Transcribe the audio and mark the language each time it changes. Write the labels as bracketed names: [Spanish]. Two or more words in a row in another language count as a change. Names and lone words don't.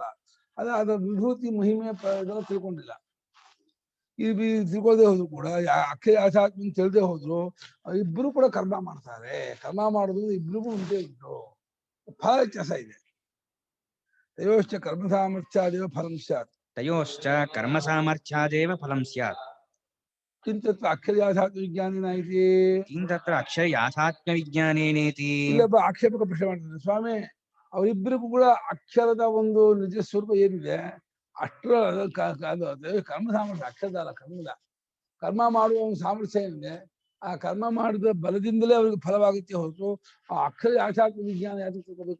[Kannada] ಅದರ ವಿಭೂತಿ ಮಹಿಮೆ ಇದೆಲ್ಲ ತಿಳ್ಕೊಂಡಿಲ್ಲ. ಈ ತಿಳ್ಕೊಳ್ಳದೆ ಹೋದ್ರು ಕೂಡ ಅಕ್ಷರ ಆಧ್ಯಾತ್ಮ ತಿಳಿದೇ ಹೋದ್ರು ಇಬ್ರು ಕೂಡ ಕರ್ಮ ಮಾಡ್ತಾರೆ. ಕರ್ಮ ಮಾಡೋದು ಇಬ್ರಿಗೂ ಉಂಟೇ ಉಂಟು. ಫಲ ವ್ಯತ್ಯಾಸ ಇದೆ. [Sanskrit] ತಯೋಶ್ಚ ಕರ್ಮ ಸಾಮರ್ಥ್ಯಾದೇವ ಫಲಂ ಸ್ಯಾತ್. तयोश्च कर्मसामर्थ्यादेव फलं स्यात्. ಕಿಂತತ್ರ ಅಕ್ಷರ ವಿಜ್ಞಾನಿನ ಇದೆ. किं तत्र अक्षरयाथात्म्यविज्ञानेनेति. [Kannada] ಇಲ್ಲೊಬ್ಬ ಆಕ್ಷೇಪಕ ಪ್ರಶ್ನೆ ಮಾಡ್ತಾರೆ, ಸ್ವಾಮಿ ಅವರಿಬ್ಬರಿಗೂ ಕೂಡ ಅಕ್ಷರದ ಒಂದು ನಿಜ ಸ್ವರೂಪ ಏನಿದೆ ಅಷ್ಟರ ಕರ್ಮ ಸಾಮರ್ಥ್ಯ, ಅಕ್ಷರದಲ್ಲ ಕರ್ಮದ. ಕರ್ಮ ಮಾಡುವ ಒಂದು ಸಾಮರ್ಥ್ಯ ಏನಿದೆ, ಆ ಕರ್ಮ ಮಾಡಿದ ಬಲದಿಂದಲೇ ಅವ್ರಿಗೆ ಫಲವಾಗುತ್ತೆ ಹೊರತು ಆ ಅಕ್ಷರ ಆಧ್ಯಾತ್ಮ ವಿಜ್ಞಾನ ಯಾಕೆ ತಿಳ್ಕೋಬೇಕು?